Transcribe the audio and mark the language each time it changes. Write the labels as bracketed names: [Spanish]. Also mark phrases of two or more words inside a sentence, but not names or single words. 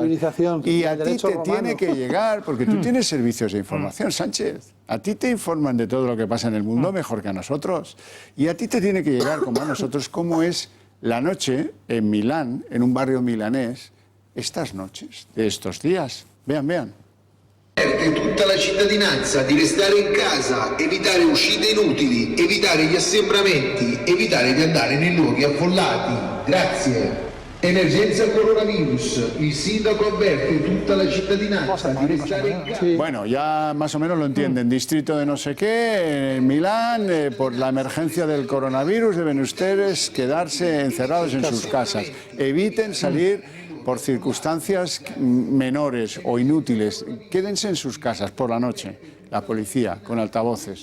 [Spanish] Y a ti te tiene que llegar, porque tú tienes servicios de información, Sánchez. A ti te informan de todo lo que pasa en el mundo mejor que a nosotros. Y a ti te tiene que llegar, como a nosotros, cómo es la noche en Milán, en un barrio milanés, estas noches de estos días. Vean, vean. [Italian] Tutta la cittadinanza di restare in casa, evitare uscite inutili, evitare gli assembramenti, evitare di andare nei luoghi affollati. Grazie. Emergenza coronavirus. Il sindaco avverte tutta la cittadinanza di restare in casa. [Spanish] Bueno, ya más o menos lo entienden. Distrito de no sé qué, en Milán, por la emergencia del coronavirus deben ustedes quedarse encerrados en sus casas. Eviten salir por circunstancias menores o inútiles. Quédense en sus casas por la noche. La policía, con altavoces.